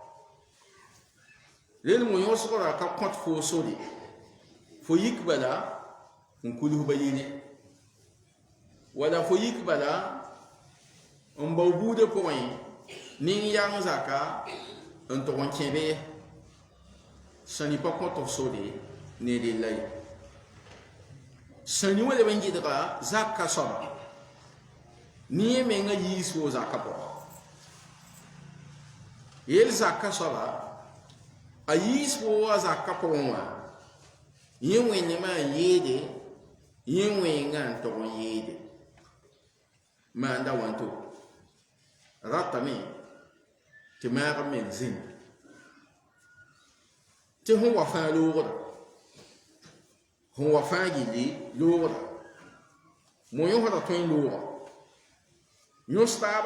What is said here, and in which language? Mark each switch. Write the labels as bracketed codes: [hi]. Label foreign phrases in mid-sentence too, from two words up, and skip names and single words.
[mos] rel mo-yõsgrã ka kõt foo sore fo yik bala n kulsba yɩne wala fo yik bala n bao buudã pʋgẽ nin-yang zaka n tʋg n kẽ be sãni pa kõt f sore ne rella ye sãni wã leb n gɩdga zakã soaba ne yẽ mengã yiis fo zakã pʋga yel zakã soaba ayis po wa zakka po wa yin wẽnne maa yeede yin wẽngã n tog n yeede maanda wãnto ratame tɩ maagb meng zĩnd tɩ sẽn wa fãa loogda sẽn wa fãa gilli loogda mo yõsda tõe n looga yõs taaba